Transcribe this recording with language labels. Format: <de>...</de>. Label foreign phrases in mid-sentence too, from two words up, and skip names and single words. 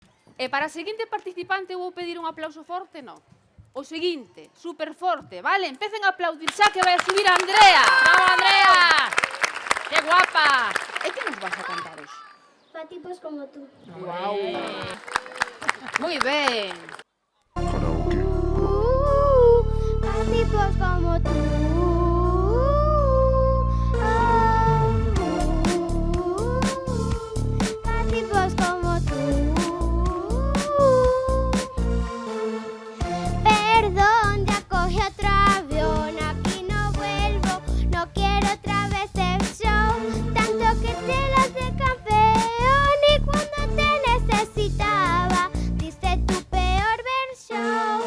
<gl>E para a seguinte participante vou pedir un aplauso forte, non? O seguinte, super forte, vale? Empecen a aplaudir xa que vai a subir a Andrea.</gl> <es>¡Vamos, Andrea! ¡Qué guapa!</es> <gl>E que nos vas a cantar hoxe?</gl> <es>Pa tipos como tú.</es> <gl>Guau. Moi ben.</gl> <es>Pa tipos como tú. Pa tipos como tú. Perdón, ya cogí otro avión, aquí no vuelvo, no quiero otra vez el show, tanto que te las de campeón y cuando te necesitaba, diste tu peor versión.</es>